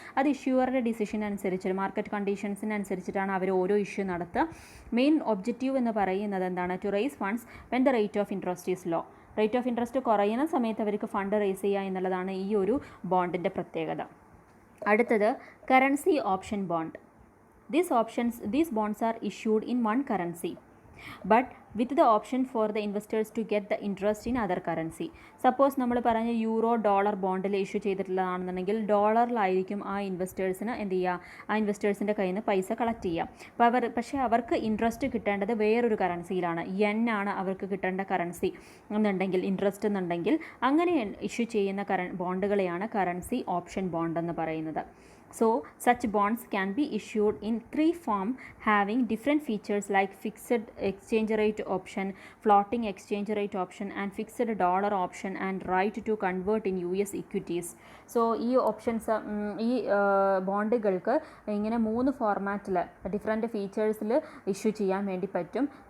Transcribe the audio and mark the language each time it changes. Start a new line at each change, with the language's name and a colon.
Malayalam: അത് ഇഷ്യൂവറുടെ ഡിസിഷൻ അനുസരിച്ച്, മാർക്കറ്റ് കണ്ടീഷൻസിനനുസരിച്ചിട്ടാണ് അവർ ഓരോ ഇഷ്യൂ നടത്തുക. മെയിൻ ഒബ്ജക്റ്റീവ് എന്ന് പറയുന്നത് എന്താണ്?
English: To raise funds when the rate of interest is low.
Malayalam: Rate of interest കുറയുന്ന സമയത്ത് അവർക്ക് ഫണ്ട് റേസ് ചെയ്യുക എന്നുള്ളതാണ് ഈ ഒരു ബോണ്ടിൻ്റെ പ്രത്യേകത. അടുത്തത് currency option bond.
English: These bonds are issued in one currency but with the option for the investors to get the interest in other currency.
Malayalam: Suppose നമ്മൾ പറഞ്ഞ യൂറോ ഡോളർ ബോണ്ടിൽ ഇഷ്യൂ ചെയ്തിട്ടുള്ളതാണെന്നുണ്ടെങ്കിൽ ഡോളറിലായിരിക്കും ആ ഇൻവെസ്റ്റേഴ്സിന് എന്ത് ചെയ്യുക? ആ ഇൻവെസ്റ്റേഴ്സിൻ്റെ കയ്യിൽ നിന്ന് പൈസ കളക്ട് ചെയ്യുക. അപ്പോൾ പക്ഷേ അവർക്ക് ഇൻട്രസ്റ്റ് കിട്ടേണ്ടത് വേറൊരു കറൻസിയിലാണ്. yen ആണ് അവർക്ക് കിട്ടേണ്ട കറൻസി എന്നുണ്ടെങ്കിൽ, ഇൻട്രസ്റ്റ് എന്നുണ്ടെങ്കിൽ, അങ്ങനെ ഇഷ്യൂ ചെയ്യുന്ന ബോണ്ടുകളെയാണ് കറൻസി ഓപ്ഷൻ ബോണ്ട് എന്ന് പറയുന്നത്.
English: So such bonds can be issued in 3 forms having different features like fixed exchange rate option, floating exchange rate option, and fixed dollar option, and right to convert in US equities.
Malayalam: So ഈ options, ഈ ബോണ്ടുകൾക്ക് ഇങ്ങനെ 3 ഫോർമാറ്റിൽ different ഫീച്ചേഴ്സിൽ issue ചെയ്യാൻ വേണ്ടി പറ്റും.